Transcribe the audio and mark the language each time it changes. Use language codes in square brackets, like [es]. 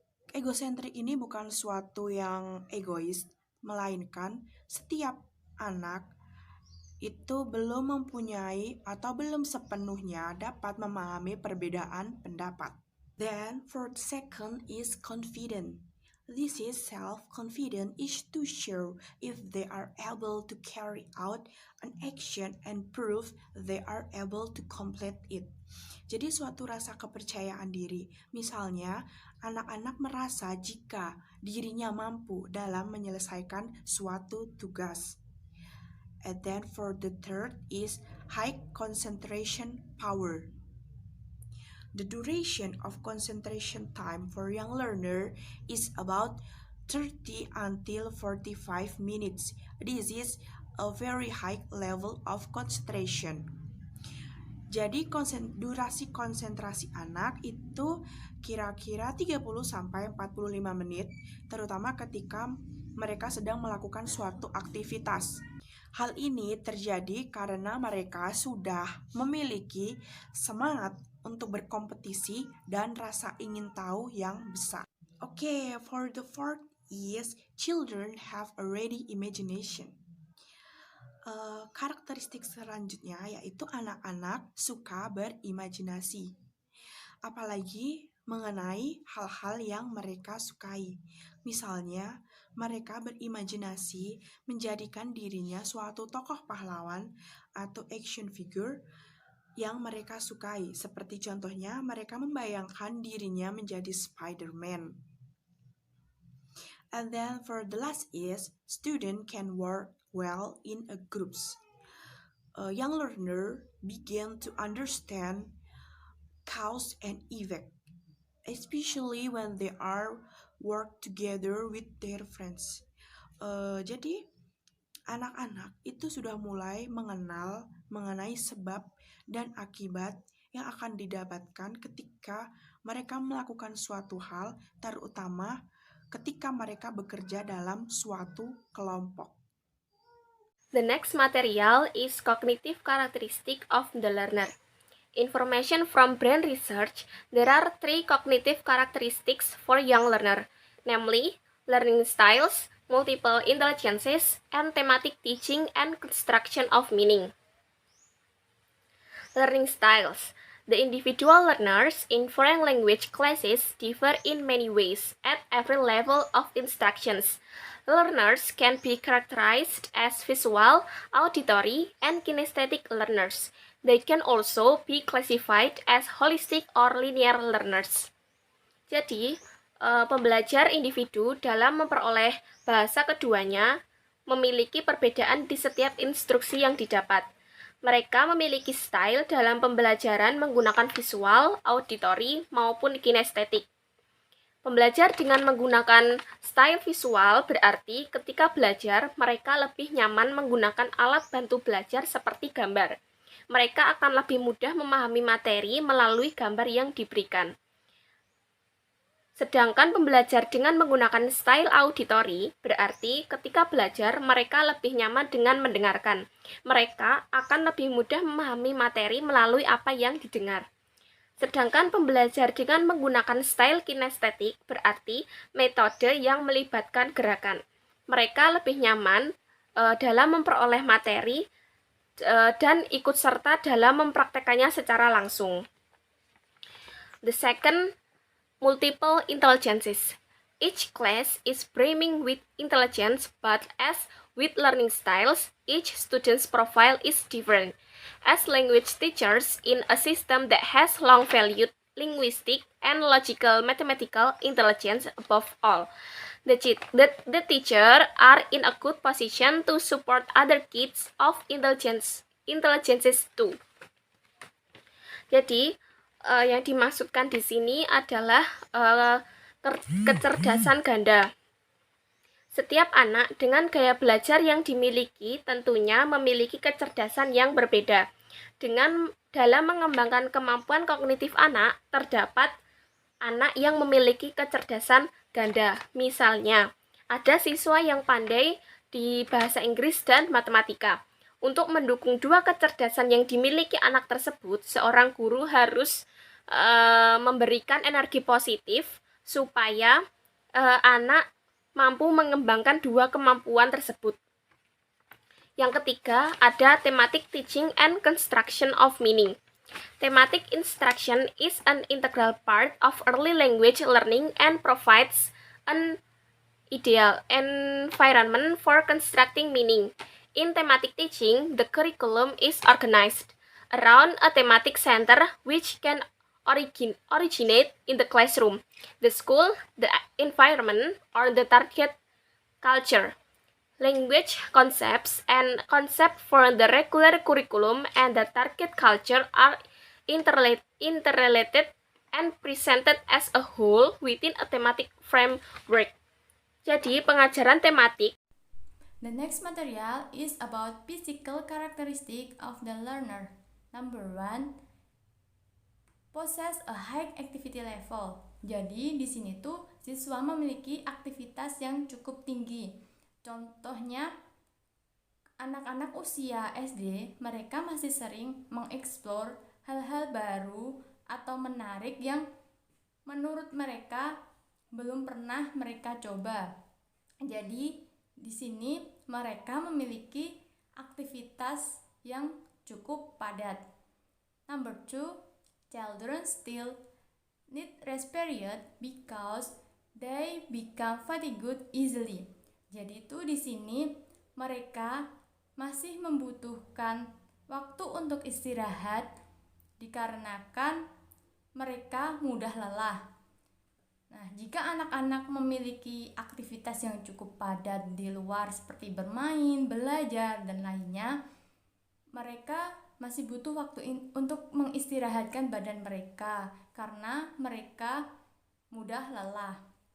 [id] Egosentrik ini bukan suatu yang egois, melainkan setiap anak itu belum mempunyai atau belum sepenuhnya dapat memahami perbedaan pendapat. [en] Then, for the second is confident. This is self-confident is to show if they are able to carry out an action and prove they are able to complete it. [id] Jadi suatu rasa kepercayaan diri. Misalnya, anak-anak merasa jika dirinya mampu dalam menyelesaikan suatu tugas. [en] And then for the third is high concentration power. The duration of concentration time for young learner is about 30 until 45 minutes. This is a very high level of concentration. [id] Jadi durasi konsentrasi anak itu kira-kira 30 sampai 45 menit, terutama ketika mereka sedang melakukan suatu aktivitas. Hal ini terjadi karena mereka sudah memiliki semangat untuk berkompetisi dan rasa ingin tahu yang besar. [en] Okay, for the fourth is children have a ready imagination. [id] Karakteristik selanjutnya yaitu anak-anak suka berimajinasi, apalagi mengenai hal-hal yang mereka sukai. Misalnya, mereka berimajinasi menjadikan dirinya suatu tokoh pahlawan atau action figure yang mereka sukai. Seperti contohnya, mereka membayangkan dirinya menjadi Spider-Man. [en] And then for the last is, student can work well in a groups. A young learner begin to understand cause and effect, especially when they are work together with their friends. Jadi anak-anak itu sudah mulai mengenal mengenai sebab dan akibat yang akan didapatkan ketika mereka melakukan suatu hal, terutama ketika mereka bekerja dalam suatu kelompok. The next material is cognitive characteristic of the learner. Information from brain research, there are three cognitive characteristics for young learner, namely learning styles, multiple intelligences, and thematic teaching and construction of meaning. Learning styles. The individual learners in foreign language classes differ in many ways at every level of instructions. Learners can be characterized as visual, auditory, and kinesthetic learners. They can also be classified as holistic or linear learners. [id] Jadi, pembelajar individu dalam memperoleh bahasa keduanya memiliki perbedaan di setiap instruksi yang didapat. Mereka memiliki style dalam pembelajaran menggunakan visual, auditory, maupun kinestetik. Pembelajar dengan menggunakan style visual berarti ketika belajar mereka lebih nyaman menggunakan alat bantu belajar seperti gambar. Mereka akan lebih mudah memahami materi melalui gambar yang diberikan. Sedangkan pembelajar dengan menggunakan style auditory berarti ketika belajar mereka lebih nyaman dengan mendengarkan. Mereka akan lebih mudah memahami materi melalui apa yang didengar. Sedangkan pembelajar dengan menggunakan style kinestetik berarti metode yang melibatkan gerakan. Mereka lebih nyaman dalam memperoleh materi dan ikut serta dalam mempraktekannya secara langsung. [en] The second, multiple intelligences. Each class is brimming with intelligence, but as with learning styles, each student's profile is different. As language teachers in a system that has long valued linguistic and logical mathematical intelligence above all, the teacher are in a good position to support other kids of intelligences too. [id] Jadi yang dimaksudkan di sini adalah kecerdasan ganda. Setiap anak dengan gaya belajar yang dimiliki tentunya memiliki kecerdasan yang berbeda. Dalam mengembangkan kemampuan kognitif anak, terdapat anak yang memiliki kecerdasan ganda. Misalnya, ada siswa yang pandai di bahasa Inggris dan matematika. Untuk mendukung dua kecerdasan yang dimiliki anak tersebut, seorang guru harus memberikan energi positif supaya anak mampu mengembangkan dua kemampuan tersebut. Yang ketiga, ada [en] thematic teaching and construction of meaning. Thematic instruction is an integral part of early language learning and provides an ideal environment for constructing meaning. In thematic teaching, the curriculum is organized around a thematic center which can originate in the classroom, the school, the environment, or the target culture. Language concepts and concepts for the regular curriculum and the target culture are interrelated and presented as a whole within a thematic framework. [id] Jadi, pengajaran tematik. [en] The next material is about physical characteristic of the learner. Number 1, possess a high activity level. [id] Jadi di sini tuh siswa memiliki aktivitas yang cukup tinggi. Contohnya anak-anak usia SD, mereka masih sering mengeksplor hal-hal baru atau menarik yang menurut mereka belum pernah mereka coba. Jadi di sini mereka memiliki aktivitas yang cukup padat. [en] Number 2, children still need rest period because they become fatigued easily. [id] Jadi itu di sini mereka masih membutuhkan waktu untuk istirahat dikarenakan mereka mudah lelah. Nah, jika anak-anak memiliki aktivitas yang cukup padat di luar seperti bermain, belajar, dan lainnya, mereka masih butuh waktu untuk mengistirahatkan badan mereka karena mereka mudah lelah.